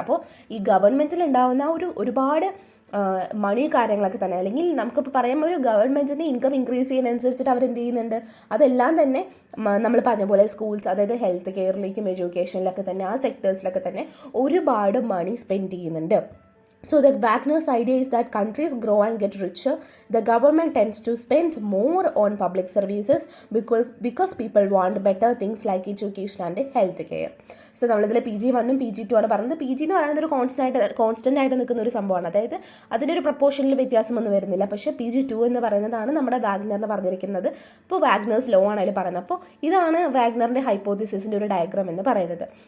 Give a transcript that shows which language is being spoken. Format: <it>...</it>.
<ml>അപ്പോൾ ഈ ഗവൺമെൻറ്റിൽ ഉണ്ടാകുന്ന ഒരുപാട് മണി കാര്യങ്ങളൊക്കെ തന്നെ, അല്ലെങ്കിൽ നമുക്കിപ്പോൾ പറയാം ഒരു ഗവൺമെൻറ്റിൻ്റെ ഇൻകം ഇൻക്രീസ് ചെയ്യുന്നതനുസരിച്ചിട്ട് അവരെന്ത് ചെയ്യുന്നുണ്ട്, അതെല്ലാം തന്നെ നമ്മൾ പറഞ്ഞ പോലെ സ്കൂൾസ്, അതായത് ഹെൽത്ത് കെയറിലേക്കും എഡ്യൂക്കേഷനിലൊക്കെ തന്നെ ആ സെക്ടേഴ്സിലൊക്കെ തന്നെ ഒരുപാട് മണി സ്പെൻഡ് ചെയ്യുന്നുണ്ട്.</ml> <en>So the Wagner's idea is that countries grow and get richer. The government tends to spend more on public services because people want better things like education and health care.</en> <ml>So നമ്മളിതിൽ PG1 PG2 ആണ് പറയുന്നത്. PG എന്ന് പറയുന്നത് ഒരു constant ആയിട്ട് നിൽക്കുന്ന ഒരു സംഭവമാണ്. അതായത് അതിൻ്റെ ഒരു പ്രപ്പോർഷനിൽ വ്യത്യാസമൊന്നും വരുന്നില്ല. പക്ഷേ PG2 എന്ന് പറയുന്നതാണ് നമ്മുടെ വാഗ്നറിന് പറഞ്ഞിരിക്കുന്നത്. ഇപ്പോൾ വാഗ്നേഴ്സ് ലോ ആണ് അതിൽ പറയുന്നത്. അപ്പോൾ ഇതാണ് വാഗ്നറിൻ്റെ ഹൈപ്പോത്തിസിസിൻ്റെ ഒരു ഡയഗ്രാം എന്ന് പറയുന്നത്.</ml>